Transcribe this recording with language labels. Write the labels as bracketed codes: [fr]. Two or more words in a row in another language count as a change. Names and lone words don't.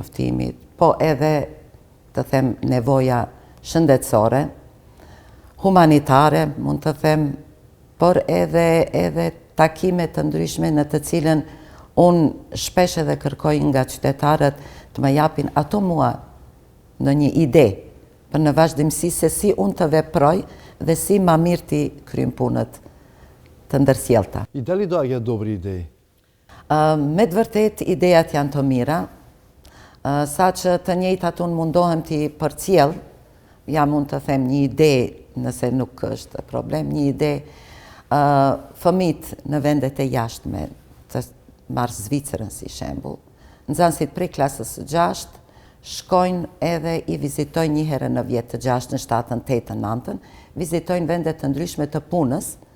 [sq] njoftimit, po edhe të them nevoja shëndetësore, humanitare, mund të them, por edhe takime të ndryshme në të cilën unë shpesh edhe kërkoj nga qytetarët të më japin ato mua në një ide për në vazhdimsi se si unë të veproj dhe si ma mirë ti kryjm punët të ndërsjellta. [mk] И дали доаѓаат добри идеи? [sq] Me të vërtet, idejat janë të mira, sa që të njëjtat unë mundohem t'i përcjell, ja mund të them një ide, nëse nuk është problem, një ide, fëmit në vendet e jashtme, të marrë Zvicërën si shembull, nxënësit prej klasës së 6, shkojnë edhe i vizitojnë një herë në vjet, të 6, në 7, 8, 9, vizitojnë vendet të ndryshme të punës,